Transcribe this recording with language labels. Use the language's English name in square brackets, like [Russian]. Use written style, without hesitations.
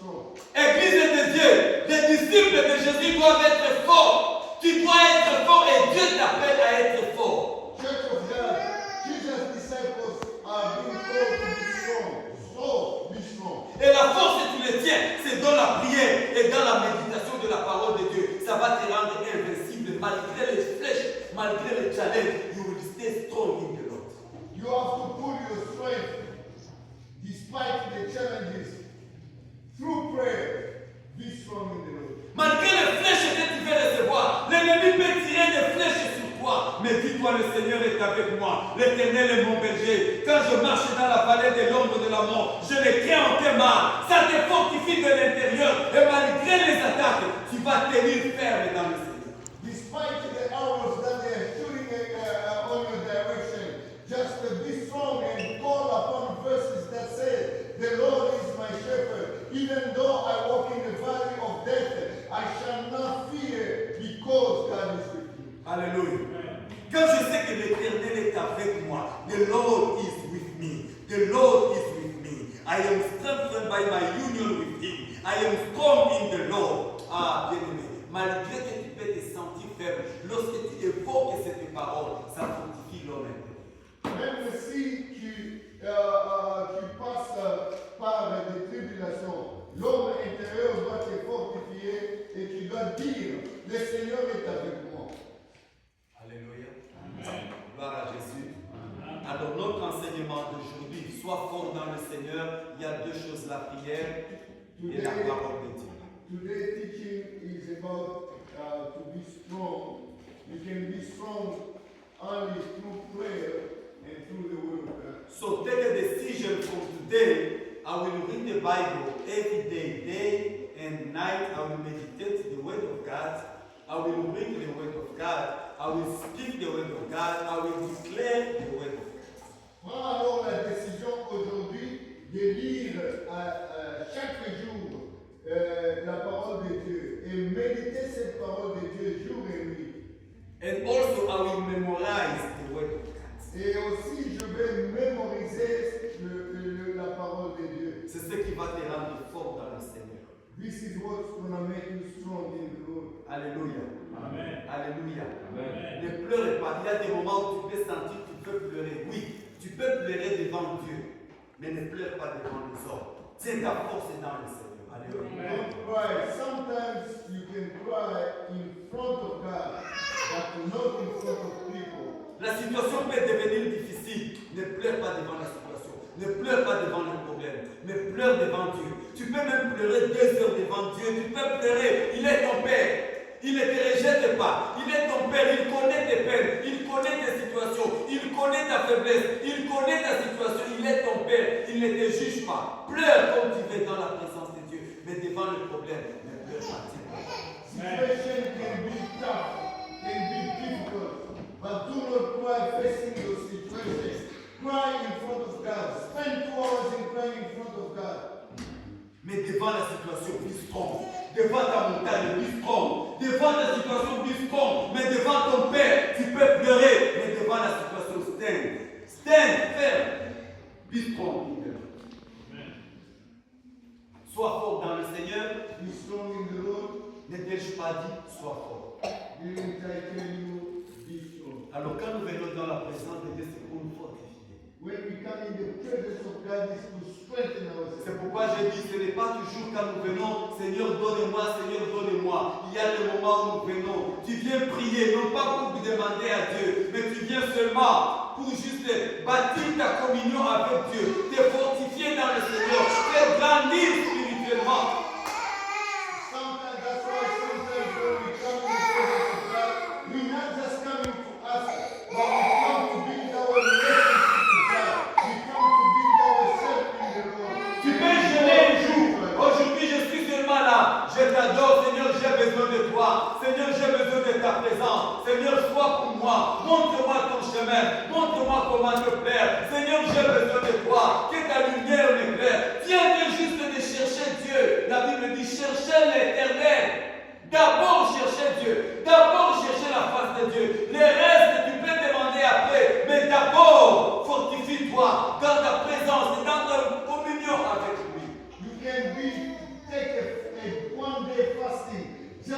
[French] disciples de Jésus doivent être forts. Tu dois être fort et Dieu t'appelle à être fort. [English] Church of God, Jesus' disciples are being told to be strong. So, be strong. [French] Et la force que tu le tiens, c'est dans la prière et dans la méditation de la parole de Dieu. Ça va te rendre invincible malgré les flèches, malgré les challenges. [English] You will stay strong in the Lord. You have to pull your strength despite the challenges through prayer. Be strong in the Lord. [French] Malgré les flèches que tu vas recevoir, l'ennemi peut tirer des flèches sur toi. Mais dis-toi, le Seigneur est avec moi. L'Éternel est mon berger. Quand je marche dans la vallée de l'ombre de la mort, je ne crains aucun mal. Ça te fortifie de l'intérieur. Et malgré les attaques, tu vas tenir ferme dans le Seigneur. [English] Despite the arrows that they are shooting on your direction, just be strong and call upon verses that say, the Lord is my shepherd. Even though I walk in the valley of death, I shall not fear because God is with me. Alléluia. [French] Quand je sais que l'Éternel est avec moi, [English] the Lord is with me. The Lord is with me. I am strengthened by my union with Him. I am strong in the Lord. [French] Ah, bien-aimé, malgré que tu peux te sentir faible, lorsque tu évoques cette parole, ça fortifie l'homme intérieur. Même si tu passes par des tribulations, l'homme intérieur doit te fortifier et tu dois dire, le Seigneur est avec moi. Alléluia. Gloire à Jésus. Alors notre enseignement d'aujourd'hui, sois fort dans le Seigneur. Il y a deux choses, la prière et la parole de Dieu. [English] Today's teaching is about to be strong. You can be strong only through prayer and through the word of God. So take a decision from today. I will read the Bible every day, day and night. I will meditate the word of God. I will read the word of God. I will speak the word of God. I will declare the word of God. [French] Prends alors la décision aujourd'hui de lire chaque jour la parole de Dieu et méditer cette parole de Dieu jour et nuit. [English] And also I will memorize the word of God. [French] Et aussi je vais mémoriser la parole de Dieu. C'est ce qui va te rendre fort dans le Seigneur. [English] This is what's going to make you strong in the Lord. Alléluia. Amen. Alléluia. Amen. [French] Ne pleure pas. Il y a des moments où tu peux sentir que tu peux pleurer. Oui, tu peux pleurer devant Dieu, mais ne pleure pas devant les hommes. C'est ta force dans le Seigneur. Alléluia. [English] Don't cry. Sometimes you can cry in front of God, but not in front of people. [French] La situation peut devenir difficile. Ne pleure pas devant la situation. Ne pleure pas devant le problème. Mais pleure devant Dieu. Tu peux même pleurer 2 heures devant Dieu. Tu peux pleurer. Il est ton Père. Il ne te rejette pas. Il est ton Père. Il connaît tes peines. Il connaît tes situations. Il connaît ta faiblesse. Il connaît ta situation. Il est ton Père. Il ne te juge pas. Pleure comme tu veux dans la présence de Dieu. Mais devant le problème, ne pleure pas. [English] Situation can be tough, can be difficult, but do not cry facing your situation. Cry in front of God. Spend 2 hours in crying in front of God. [French] Mais devant la situation, [English] be strong. [French] Devant ta montagne, be strong. Devant ta situation, [English] be strong. [French] Mais devant ton Père, tu peux pleurer. Mais devant la situation, [English] stand. Stand, [French] ferme. [English] Be strong. [French] Sois fort dans le Seigneur. [English] Be strong in the Lord. [French] Ne t'ai-je pas dit, sois fort. [English] Didn't I tell you, be strong? [French] Alors quand nous venons dans la présence de Dieu, c'est pour nous fortifier. [English] When we come in the presence of God, is to strengthen ourselves. [French] C'est pourquoi j'ai dit, ce n'est pas toujours quand nous venons, Seigneur, donne-moi, Seigneur, donne-moi. Il y a le moment où nous venons. Tu viens prier, non pas pour vous demander à Dieu, mais tu viens seulement pour juste bâtir ta communion avec Dieu, te fortifier dans le Seigneur, te grandir spirituellement. [English] Sometimes that's why sometimes when we come in the presence of God, we're not just coming to ask, but we come to build our relationship with God. We come to build ourselves in the Lord. [French] Tu peux jeûner un jour. Aujourd'hui, je suis seulement là. Je t'adore, Seigneur, j'ai besoin de toi. Seigneur, j'ai besoin de ta présence. Seigneur, sois pour moi. Montre-moi ton chemin. Montre-moi comment te plaire. Seigneur, j'ai besoin de toi. Que ta lumière m'éclaire. Viens juste de chercher Dieu. La Bible dit chercher l'Éternel. D'abord chercher Dieu. D'abord chercher la face de Dieu. Les restes, tu peux demander après. Mais d'abord, fortifie-toi dans ta présence et dans ta communion avec lui. [English] You can take a 1 day fasting